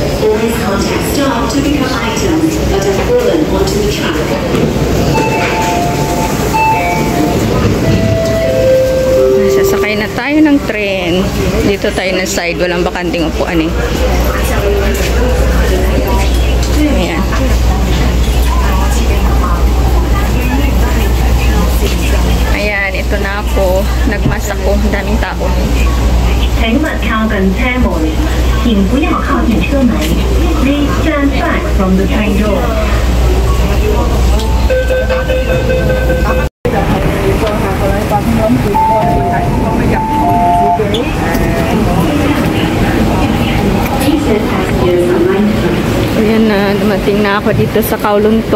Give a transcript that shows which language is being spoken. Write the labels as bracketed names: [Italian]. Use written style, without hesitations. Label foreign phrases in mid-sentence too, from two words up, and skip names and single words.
[Filipino] Sasakay na tayo ng tren. Dito tayo na side, walang bakanting upuan eh. Ayan. Ayan, ito na ako. Nagmas ako. Daming tao. [Chinese] 請勿靠近車門，請不要靠近車門。 [English] Please stand back from the train door. [Filipino] Ayan na, dumating na ako dito sa Kowloon.